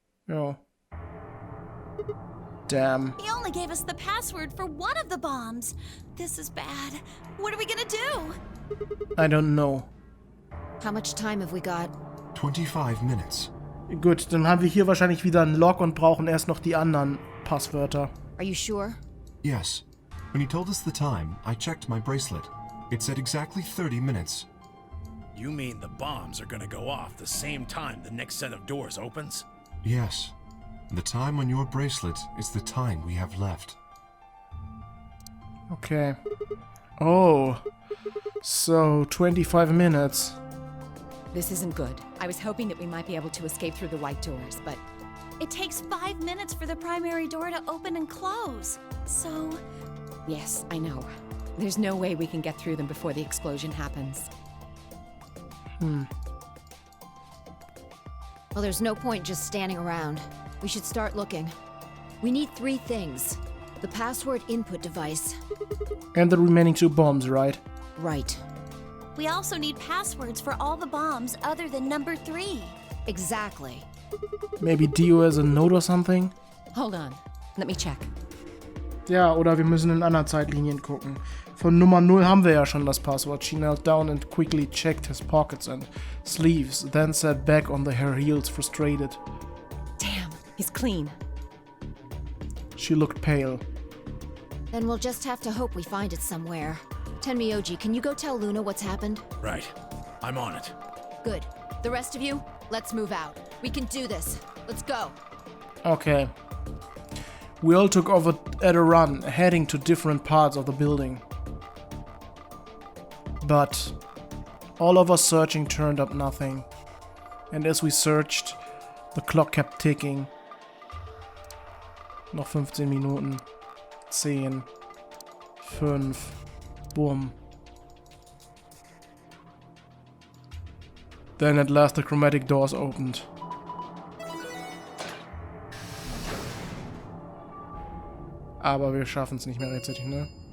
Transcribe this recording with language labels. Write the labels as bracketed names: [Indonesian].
[English] Oh. Damn. He only gave us the password for one of the bombs. This is bad. What are we gonna do? I don't know. How much time have we got? 25 minutes. [German] Gut, dann haben wir hier wahrscheinlich wieder einen Lock und brauchen erst noch die anderen Passwörter. [English] Are you sure? Yes. When he told us the time, I checked my bracelet. It said exactly 30 minutes. You mean the bombs are gonna go off the same time the next set of doors opens? Yes. The time on your bracelet is the time we have left. Okay. Oh. So, 25 minutes. This isn't good. I was hoping that we might be able to escape through the white doors, but It takes 5 minutes for the primary door to open and close. So, yes, I know. There's no way we can get through them before the explosion happens. Well, there's no point just standing around. We should start looking. We need 3 things. The password input device. And the remaining 2 bombs, right? Right. we also need passwords for all the bombs other than number 3. Exactly. Maybe Dio has a note or something? Hold on. Let me check. [German] Ja, oder wir müssen in anderen Zeitlinien gucken. Von Nummer 0 haben wir ja schon das Passwort. [English] She knelt down and quickly checked his pockets and sleeves, then sat back on her heels frustrated. Damn, he's clean. She looked pale. Then we'll just have to hope we find it somewhere. Tenmyoji, can you go tell Luna what's happened? Right. I'm on it. Good. The rest of you, let's move out. We can do this. Let's go. Okay. We all took off at a run, heading to different parts of the building. But all of our searching turned up nothing. And as we searched, the clock kept ticking. [German] Noch 15 Minuten. 10. 5. Boom. [English] Then at last the chromatic doors opened. [German] Aber wir schaffen es nicht mehr rechtzeitig, ne?